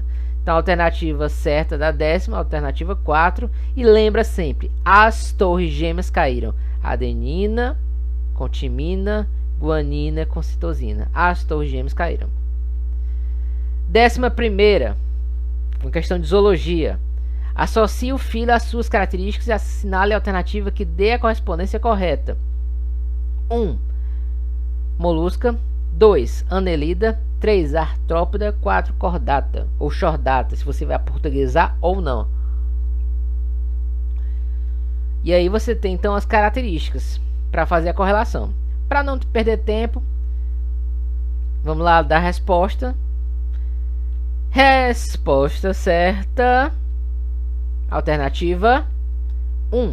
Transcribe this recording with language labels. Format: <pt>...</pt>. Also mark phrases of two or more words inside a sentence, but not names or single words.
<pt>Então a alternativa certa da décima, alternativa 4, e lembra sempre, as torres gêmeas caíram, adenina com timina, guanina com citosina, as torres gêmeas caíram. 11ª, uma questão de zoologia. Associe o filo às suas características e assinale a alternativa que dê a correspondência correta. 1. Molusca. 2. Anelida. 3. Artrópoda. 4. Cordata ou chordata, se você vai aportuguesar ou não. E aí você tem então as características para fazer a correlação. Para não perder tempo, vamos lá dar a resposta. Resposta certa, alternativa 1.</pt>